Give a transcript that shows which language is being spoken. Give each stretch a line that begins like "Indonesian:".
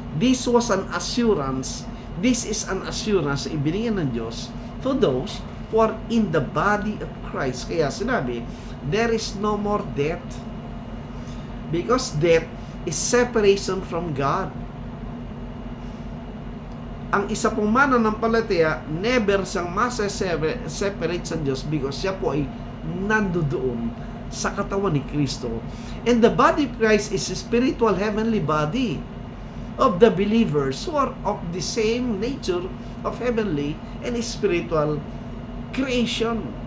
English: This was an assurance, this is an assurance
Filipino: ibinigay ng Diyos
English: to those who are in the body of Christ.
Filipino: Kaya sinabi,
English: there is no more death. Because death is separation from God.
Filipino: Ang isa pong mananampalataya, never siyang separate sa Diyos because siya po ay nandoon sa katawan ni Kristo.
English: And the body of Christ is a spiritual heavenly body of the believers who are of the same nature of heavenly and spiritual creation.